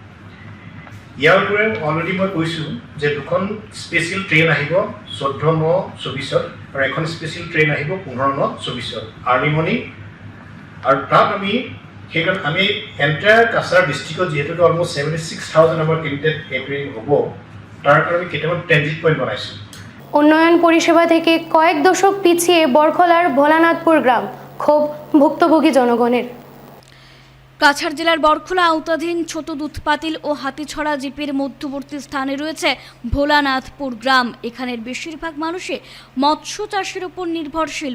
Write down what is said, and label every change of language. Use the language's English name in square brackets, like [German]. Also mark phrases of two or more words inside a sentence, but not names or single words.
[Assamese] ইয়াৰ উপৰিও অলৰেডি মই কৈছোঁ যে 2খন [English] special train [Assamese] আহিব 14/9/24 আৰু এখন [English] special train [Assamese] আহিব 15/9/24 [English] early morning. [Assamese] আৰু তাত আমি সেইকাৰণে আমি এণ্টায়াৰ কাছাৰ ডিষ্ট্ৰিক্টত যিহেতু অলমষ্ট 76,000 আমাৰ [English] candidate appear [Assamese] হ'ব, তাৰ কাৰণে আমি কেইটামান [English] transit point [Assamese] বনাইছোঁ। [Bangla] উন্নয়ন পরিষেবা থেকে কয়েক দশক পিছিয়ে বরখলার ভোলানাথপুর গ্রাম, ক্ষোভ ভুক্তভোগী জনগণের। কাছাড় জেলার বরখোলা আওতাধীন ছোট দুধপাতিল ও হাতিছড়া জিপির মধ্যবর্তী স্থানে রয়েছে ভোলানাথপুর গ্রাম। এখানের বেশিরভাগ মানুষই মৎস্য চাষের উপর নির্ভরশীল।